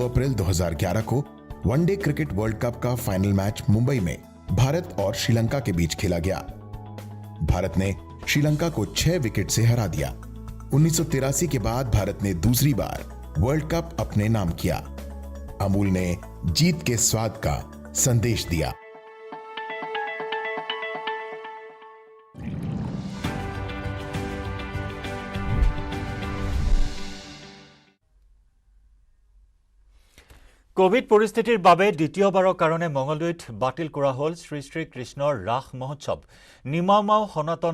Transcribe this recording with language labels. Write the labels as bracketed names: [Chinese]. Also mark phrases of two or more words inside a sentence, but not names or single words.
[Hindi] अप्रैल 2011 को [English] one-day cricket World Cup [Hindi] का फाइनल मैच मुंबई में भारत और श्रीलंका के बीच खेला गया भारत ने श्रीलंका को 6 विकेट से हरा दिया 1983 के बाद भारत ने दूसरी बार [English] World Cup [Hindi] अपने नाम किया अमूल ने जीत के स्वाद का संदेश दिया [Assamese] কোভিড পৰিস্থিতিৰ বাবে দ্বিতীয়বাৰৰ কাৰণে মঙলদৈত বাতিল কৰা হ'ল শ্ৰী শ্ৰী কৃষ্ণৰ ৰাস মহোৎসৱ নিমামাও সনাতন